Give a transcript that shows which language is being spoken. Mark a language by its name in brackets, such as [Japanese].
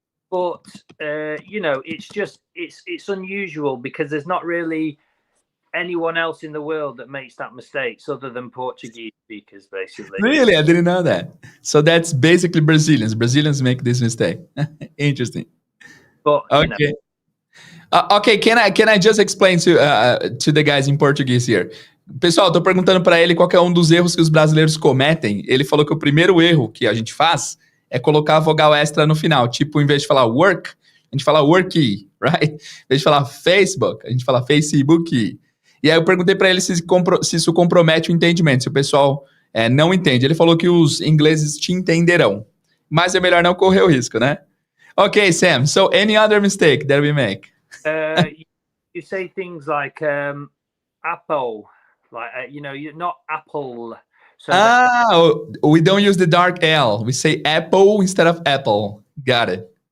[English] but you know, it's just it's unusual because there's not really anyone else in the world that makes that mistakes other than Portuguese speakers, basically. Really, I didn't know that. So that's basically Brazilians. Brazilians make this mistake. Interesting. But you know, Okay. Okay, can I just explain to the guys in Portuguese here? [Portuguese] Pessoal, tô perguntando para ele qual que é um dos erros que os brasileiros cometem. Ele falou que o primeiro erro que a gente faz é colocar a vogal extra no final. Tipo, em vez de falar work, a gente fala worky, right? Em vez de falar Facebook, a gente fala Facebook. E aí eu perguntei para ele se isso compromete o entendimento, se o pessoal não entende. Ele falou que os ingleses te entenderão. Mas é melhor não correr o risco, né? [English] Okay, Sam. So any other mistake that we make? you say things like apple, like you know, you're not apple. So We don't use the dark L. We say apple instead of apple. Got it.